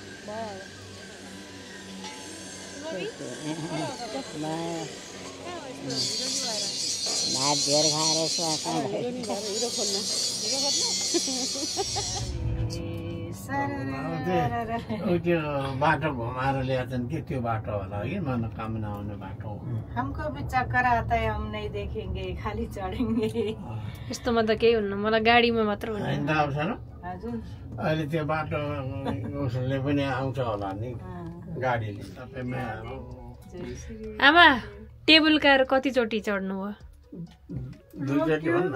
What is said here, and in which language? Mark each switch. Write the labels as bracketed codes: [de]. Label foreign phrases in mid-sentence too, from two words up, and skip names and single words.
[ne] भात धेर खाएर स्वास त्यो बाटो घुमाएर ल्याएछन् कि त्यो बाटो होला कि मनोकामना आउने बाटो [hi] हमको भी चक्कर आता है हम नहीं देखेंगे खाली चढेंगे [ne] यस्तोमा त केही हुन्न मलाई गाडीमा मात्र हुन्न होइन त अवसर हजुर अहिले त्यो बाटो उसले पनि आउँछ होला नि गाडीले सबैमा आमा टेबल कार कतिचोटि चढ्नु भयो दुईचोटि भन्न